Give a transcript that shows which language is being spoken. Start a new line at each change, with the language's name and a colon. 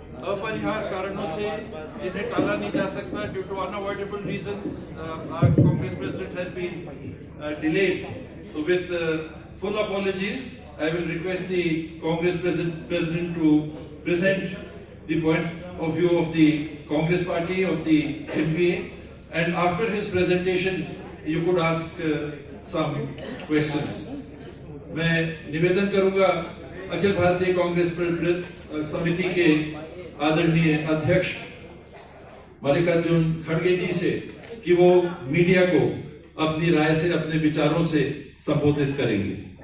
Hindi: अपरिहार्य कारणों से जिन्हें टाला नहीं जा सकता,
English: Due to unavoidable reasons, Congress president has been delayed. So with full apologies, I will request the Congress president to present the point of view of the Congress party, of the NPA, and after his presentation you could ask some questions.
Hindi: मैं निवेदन करूंगा अखिल भारतीय कांग्रेस समिति के आदरणीय अध्यक्ष मल्लिकार्जुन खड़गे जी से कि वो मीडिया को अपनी राय से, अपने विचारों से संबोधित करेंगे।